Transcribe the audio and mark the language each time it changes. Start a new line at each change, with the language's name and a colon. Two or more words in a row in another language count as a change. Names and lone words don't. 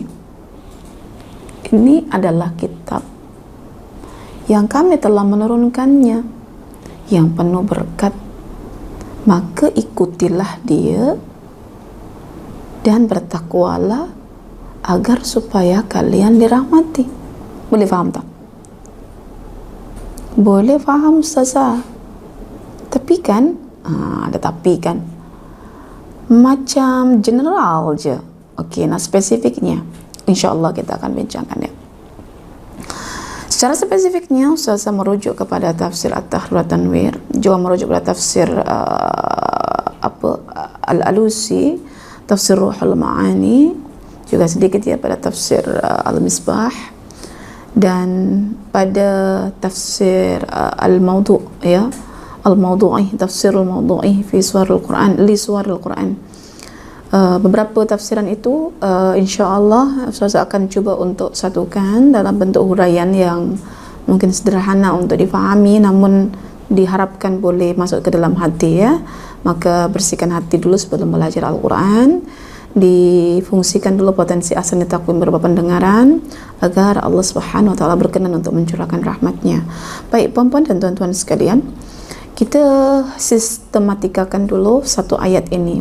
Indonesian: Ini adalah kitab yang kami telah menurunkannya, yang penuh berkat, maka ikutilah dia dan bertakwalah agar supaya kalian dirahmati.
Malay: Boleh faham tak? Boleh faham, Ustazah. Tapi kan, ada tapi kan, macam general je. Okey, nah spesifiknya InsyaAllah kita akan bincangkan ya. Secara spesifiknya Ustazah merujuk kepada tafsir At-Tahrir wa Tanwir, juga merujuk kepada tafsir Al-Alusi, tafsir Ruhul Ma'ani, juga sedikit ya pada tafsir Al-Misbah, dan pada tafsir Al-Mawdu' ya, Al-Mawdu'i, tafsir Al-Mawdu'i fi suwaril Quran, li suwaril Quran. Beberapa tafsiran itu insyaAllah Ustazah akan cuba untuk satukan dalam bentuk huraian yang mungkin sederhana untuk difahami, namun diharapkan boleh masuk ke dalam hati ya.
Indonesian: Maka bersihkan hati dulu sebelum belajar Al-Quran, difungsikan dulu potensi
Arabic: أحسن تقويم
Indonesian: berupa pendengaran agar Allah
Arabic: سبحانه وتعالى
Indonesian: berkenan untuk mencurahkan rahmatnya.
Malay: Baik perempuan dan tuan-tuan sekalian, kita sistematikakan dulu satu ayat ini.